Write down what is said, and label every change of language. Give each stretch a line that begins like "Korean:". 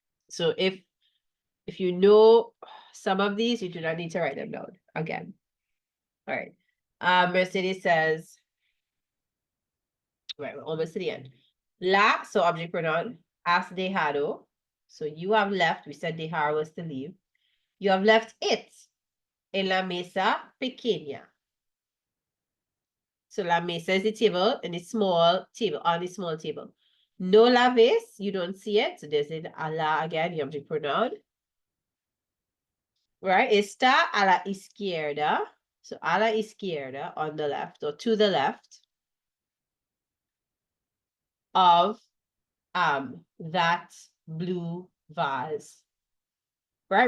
English: So if you know some of these, you do not need to write them down again. All right. Mercedes says, right, we're almost to the end. La, so object pronoun,
Spanish: has dejado.
English: So you have left. We said dejar was to leave. You have left it
Spanish: en la mesa pequeña.
English: So
Spanish: la mesa
English: is the table and the small table, on the small table.
Spanish: No la ves,
English: you don't see it. So there's an a la again, the object pronoun. Right?
Spanish: Está a la izquierda.
English: So
Spanish: a la izquierda,
English: on the left, or to the left of that blue vase. Right?